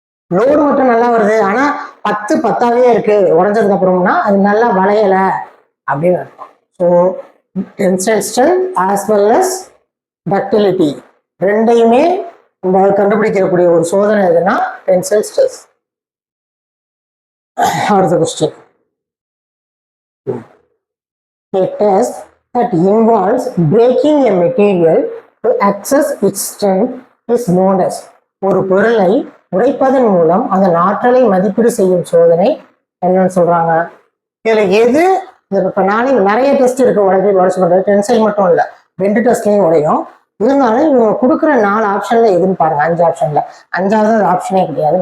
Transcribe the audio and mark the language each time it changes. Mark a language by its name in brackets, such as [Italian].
[Tamil] Load மட்டும் நல்லா வருது ஆனா 10 10ஆவே இருக்கு உடஞ்சதுக்கு அப்புறம்னா அது நல்லா வளையல அப்படின்னு அர்த்தம். So tensile strength [English] as well as [Tamil] ductility ரெண்டையுமே நம்ம கண்டுபிடிக்கக்கூடிய ஒரு சோதனை எதுனா டென்சைல் ஸ்ட்ரெஸ். அடுத்த question, [English] a test that involves breaking a material to access its strength is known as. [Tamil] ஒரு பொருளை உடைப்பதன் மூலம் அதன் ஆற்றலை மதிப்பீடு செய்யும் சோதனை என்னன்னு சொல்றாங்க? இதுல எது? இப்ப நாளைக்கு நிறைய டெஸ்ட் இருக்கு உடைச்சு பண்றது, டென்சைல் மட்டும் இல்ல, 2 டெஸ்ட்லையும் உடையும். இருந்தாலும் இவங்க கொடுக்குற 4 ஆப்ஷன்ல எதுன்னு பாருங்க. 5 ஆப்ஷன்ல 5வது ஆப்ஷனே கிடையாது.